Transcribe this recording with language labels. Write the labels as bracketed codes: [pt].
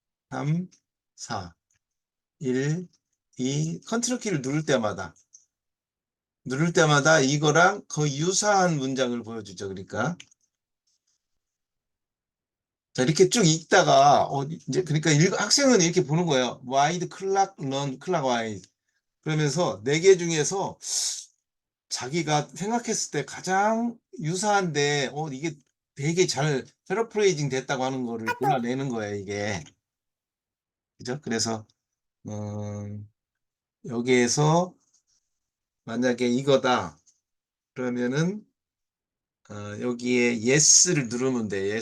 [ko] 3, 4, 1, 2, 컨트롤 키를 누를 때마다 이거랑 거의 유사한 문장을 보여주죠. 그러니까 자, 이렇게 쭉 읽다가 이제 그러니까 학생은 이렇게 보는 거예요. [en] wide clock run clockwise. [ko] 그러면서 네 개 중에서 자기가 생각했을 때 가장 유사한데 이게 되게 잘 패러프레이징 됐다고 하는 거를 골라내는 거예요, 이게. 그죠? 그래서 여기에서 만약에 이거다 그러면은 여기에 yes를 누르면 돼.